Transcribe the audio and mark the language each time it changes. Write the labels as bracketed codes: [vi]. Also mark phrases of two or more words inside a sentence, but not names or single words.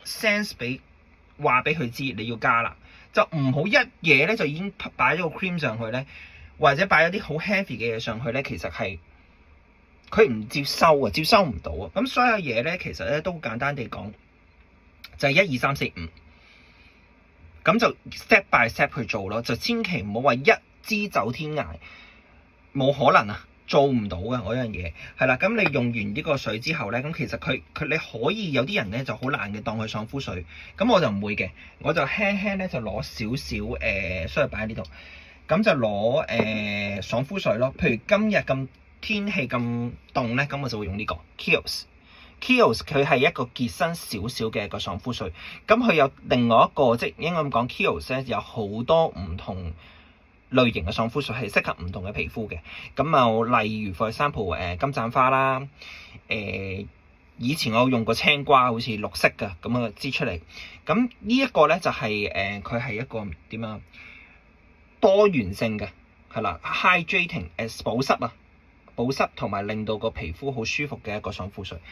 [yue] 俾佢知你要加啦，就唔好一嘢咧就已經擺咗個 cream 上去咧，或者擺咗啲好 heavy 嘅嘢上去咧，其實係佢唔接收啊，接收唔到啊。咁所有嘢咧，其實咧都簡單地講，就係1、2、3、4、5，咁就 [en] step by step [yue] 去做咯，就千祈唔好話一支走天涯，冇可能啊！做唔到嘅嗰樣嘢，係啦。咁你用完呢個水之後咧，咁其實佢你可以有啲人咧就好懶嘅，當佢爽膚水。咁我就唔會嘅，我就輕輕咧就攞少少所以擺喺呢度。咁就攞爽膚水咯。譬如今日咁天氣咁凍咧，咁我就會用呢個 Kiehl's。佢係一個結身少少嘅一個爽膚水。咁佢有另外一個，即係應該咁講，Kiehl's咧有好多唔同類型嘅爽膚水係適合唔同嘅皮膚嘅。咁就例如 [en] for example [yue] 金盞花啦，以前我用過青瓜，好似綠色嘅咁啊支出嚟。咁呢一個咧就係佢係一個點啊多元性嘅，係啦 hydrating 保濕同埋令到個皮膚好舒服嘅一個爽膚水。